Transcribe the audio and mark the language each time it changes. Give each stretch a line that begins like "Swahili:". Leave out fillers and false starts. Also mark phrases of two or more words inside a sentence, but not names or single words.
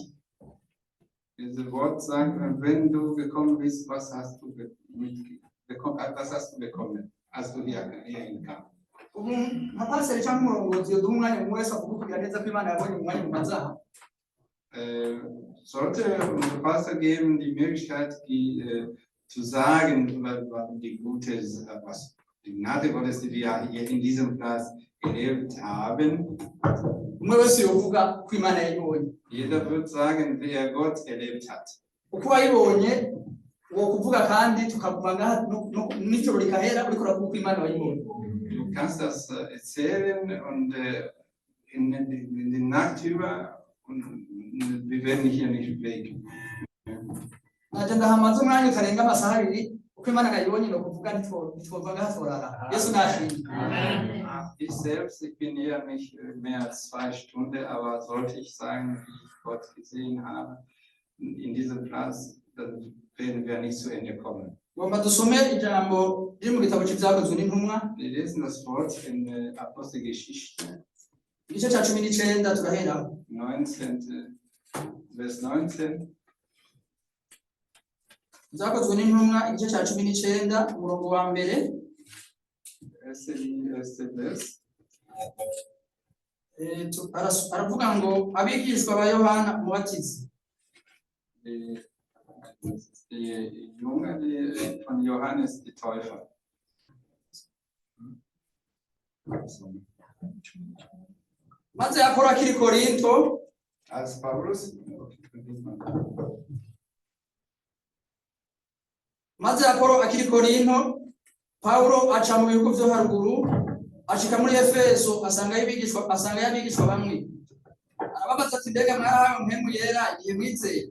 German: Dieses Wort sagt, wenn du gekommen bist, was hast du bekommen, als du hierhin kamst.
Rundi: Ubu nka paseri cyangwa umurongozi yoduha umwanya mu wese avuga kugira neza ko Imana yabonye umwanya mu mazaha.
German: Sollte unser Pastor geben die Möglichkeit, zu sagen, was die Gutes, was die Gnade Gottes, die wir hier in diesem Platz erlebt haben.
Rundi: Umwe wese yovuga ko Imana yayibonye.
German: Jeder wird sagen, wie er Gott erlebt hat.
Rundi: Uko wayibonye uwo kuvuga kandi tukavuga ngaha n'ijoro rikahera uriko uravuga ko Imana wayibonye.
German: Du kannst das erzählen und in die Nacht über und wir werden hier nicht weg.
Rundi: Naje ndahamaze umwanya utarenga amasaha abiri uko Imana yayibonye no kuvuga ntitwovuga ngaha tworara. Yesu nashimye.
German: Ich selbst, ich bin hier nicht mehr als 2 Stunden, aber sollte ich sagen, wie ich Gott gesehen habe, in diesem Platz, dann werden wir nicht zu Ende kommen.
Rundi: Ngomba dusome ijambo riri mu gitabo cy'ibyakozwe n'intumwa,
German: Wir lesen das Wort in der Apostelgeschichte.
Rundi: igice cya 19 turahera
German: 19. Vers 19.
Rundi: Zakozwe n'intumwa igice cya 19 umurongo wa mbere.
German: Erste Vers.
Rundi: Aravuga ngo abigishwa ba Yohana Umubatizi.
German: Die Jünger von Johannes die Täufer.
Rundi: Maze yakora akiri Korinto,
German: Als Paulus.
Rundi: maze yakora akiri Korinto, Paulo aca mu bihugu byo haruguru, ashika muri Efeso asanga y'abigishwa bamwe. Arababaza ati mbega mwarahawe mpemu yera igihe mwizeye?